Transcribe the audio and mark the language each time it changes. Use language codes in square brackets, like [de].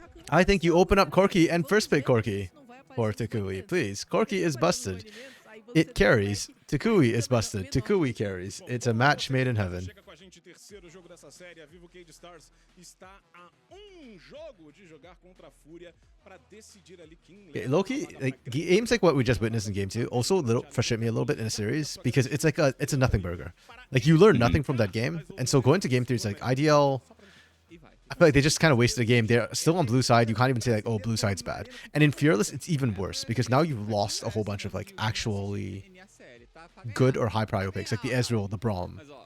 [en] I think you open up Corki and first pick Corki for Takui, please. Corki is busted. It carries. Takui is busted. Takui carries. It's a match made in heaven. [pt] Terceiro jogo dessa série, a Vivo Cage Stars está a jogo de jogar contra a Fúria para decidir ali quem. [en] Loki, like games like what we just witnessed in game 2 also frustrate me a little bit in a series because it's like it's a nothing burger. Like you learn nothing from that game, and so going to game 3 is like IDL. I feel like they just kind of wasted a game. They're still on blue side. You can't even say like, oh, blue side's bad. And in Fearless, it's even worse because now you've lost a whole bunch of like actually good or high prio picks, like the Ezreal, the Braum.